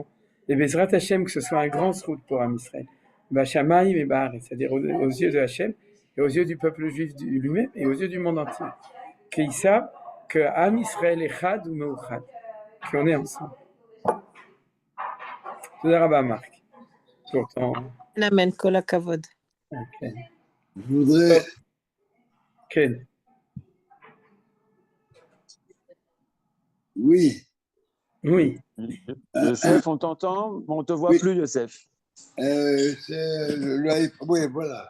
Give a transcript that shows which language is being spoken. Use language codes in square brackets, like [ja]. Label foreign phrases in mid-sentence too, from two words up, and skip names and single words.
[fr] Et [he] בעזרת השם, [fr] que ce soit un grand route pour Am Israël. Bachamaïm et Bahar, c'est-à-dire aux yeux de Hashem et aux yeux du peuple juif lui-même et aux yeux du monde entier. Qu'ils savent que Am Israël est Chad ou Meuchad, qu'on est ensemble. [he] תודה רבה [fr] Marc. Pourtant. [he] אמן, כל הכבוד. [fr] Okay. Je voudrais. Ken. Oui. Oui. Yosef, on t'entend, mais on ne te voit plus, Yosef. Oui, voilà.